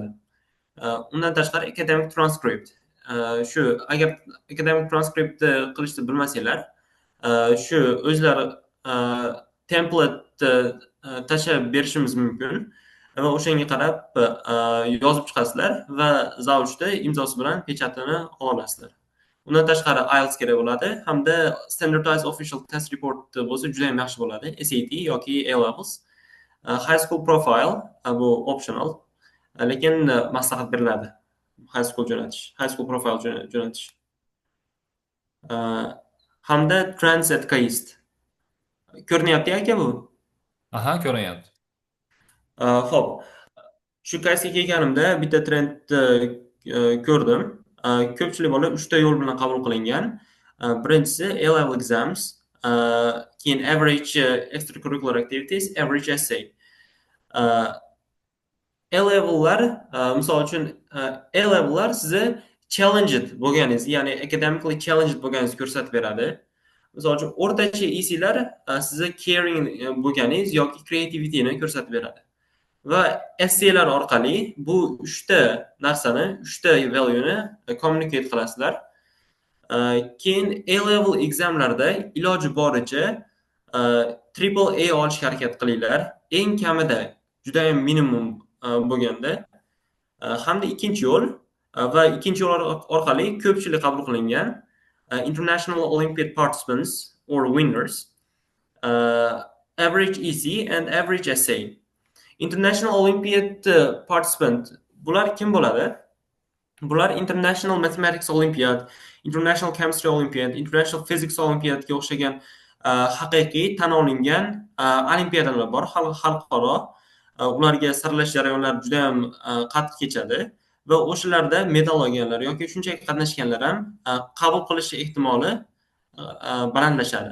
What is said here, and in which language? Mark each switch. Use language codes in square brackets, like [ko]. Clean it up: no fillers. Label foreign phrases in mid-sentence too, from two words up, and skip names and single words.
[uz] Undan tashqari [en] academic transcript. [uz] Shu agar [en] academic transcriptni [uz] qilishni bilmasanglar, shu o'zlari template tashlab berishimiz mumkin va o'shanga qarab yozib chiqasizlar va zavuchda imzosi bilan pechatini olasizlar. Undan tashqari IELTS kerak bo'ladi hamda [en] standardized official test report [uz] bo'lsa juda ham yaxshi bo'ladi. [en] SAT yoki A-levels. High school profile bu optional. [uz] Lekin maslahat beriladi. [en] High school profile [uz] jo'natish. Hamda Transit Kaist. Ko'rinyapti aka bu? Aha, ko'ryapti. Xo'p. Shu kaysga kelganimda bitta trendni ko'rdim. Ko'pchilik bola 3 ta yo'l bilan qabul qilingan. [en] Birinchisi A-level exams, keyin average extracurricular activities, average essay. [uz] A-level'lar, misol uchun A-level'lar sizni challenged bo'lganingiz, ya'ni [en] academically challenged [uz] bo'lganingizni ko'rsatib beradi. Misol uchun o'rtacha EC'lar sizni caring bo'lganingiz yoki creativityni ko'rsatib beradi. Va essaylar orqali bu 3 ta narsani, 3 ta valueni communicate qilasizlar. Keyin [en] A-level examlarda [uz] iloji boricha [en] triple A [uz] olishga harakat qilinglar. Eng kamida juda ham minimum bo'lganda. Hamda ikkinchi yo'l va ikkinchi yo'l orqali ko'pchilik qabul qilingan [en] International Olympiad Participants or Winners, Average EC and Average Essay. International Olympiad Participant [uz] bular kim bo'ladi? Bular International Mathematics Olympiad, International Chemistry Olympiad, International Physics Olympiadga o'xshagan haqiqiy tan olingan olimpiadalar bor, xalqaro. Ularga saralash jarayonlari juda ham qattiq kechadi va o'shalarda medal olganlar yoki shunchaki qatnashganlar ham qabul qilish ehtimoli balandlashadi.